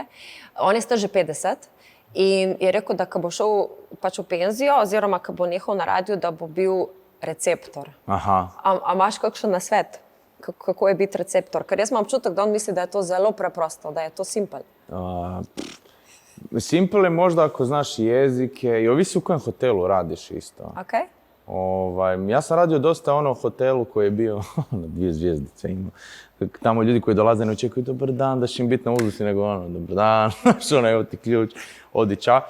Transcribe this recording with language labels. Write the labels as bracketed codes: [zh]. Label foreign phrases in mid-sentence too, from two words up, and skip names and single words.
[sl] On je star že 50 in je rekel, da ko bo šel pač v penzijo oziroma ko bo nehal na radiju, da bo bil receptor. A imaš kakšen nasvet, kako je biti receptor? Ker jaz imam občutek, da on misli, da je to zelo preprosto, da je to simpel. [hr] Simpel je možda ako znaš jezike i ovisi u kojem hotelu radiš isto. Ja sam radio dosta u hotelu koji je bio 2 zvjezdice imao. Tamo ljudi koji dolaze ne očekuju dobar dan, da će im biti na uzdusi, nego dobar dan, evo ti ključ, odi ča.